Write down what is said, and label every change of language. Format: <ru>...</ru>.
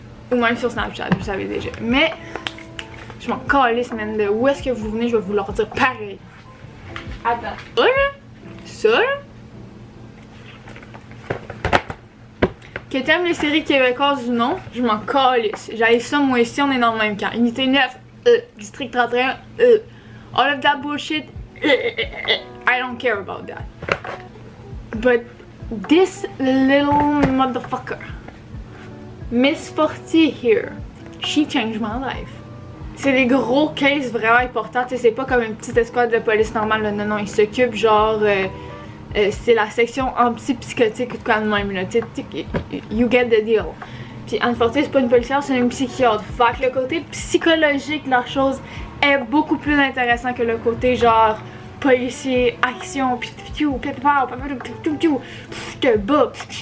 <fr>Ou même sur Snapchat, vous le savez déjà. Mais je m'en calisse, man, de où est-ce que vous venez, je vais vous leur dire pareil. Attends. Ça là. Que t'aimes les séries québécoises ou non, je m'en calisse. J'allais ça, moi ici, on est dans le même camp.</fr> <en>Unité 9, District 31, all of that bullshit, I don't care about that. But this little motherfucker, Miss Fortier here, she changed my life.</en> <fr>C'est des gros cases vraiment importants, c'est pas comme une petite escouade de police normale, non, ils s'occupent genre c'est la section anti-psychotique ou de quoi de même, là.</fr> <en>You get the deal.</en> <fr>Puis Anne Fortier, c'est pas une policière, c'est une psychiatre. Fait que le côté psychologique de la chose est beaucoup plus intéressant que le côté genre policier, action, pis je te bats.</fr>